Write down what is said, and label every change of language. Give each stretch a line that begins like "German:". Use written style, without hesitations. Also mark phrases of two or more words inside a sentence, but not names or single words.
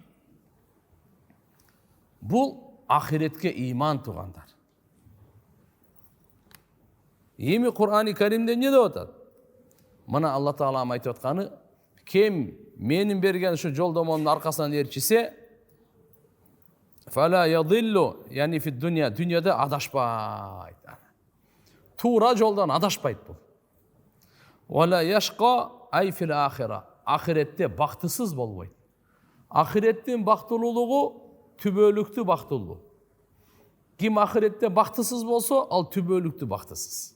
Kyrgyz: Бул ахиретке иман тугандар. Эми Кур'ани Каримде эмне деп атат? Мына Алла Таала айтып атканы, ким менин берген ушу жолдомомдун аркасынан ээрчисе,
Arabic: فلا يضل يعني في الدنيا,
Kyrgyz: дүйнөдө адашпайт. Туура жолдон адашпайт бул.
Arabic: ولا يشقى أي في الآخرة,
Kyrgyz: ахиретте бактысыз болбойт. Ахиреттин бактылуулугу түбөлүктүү бактылуу. Ким ахиретте бактысыз болсо, ал түбөлүктүү бактысыз.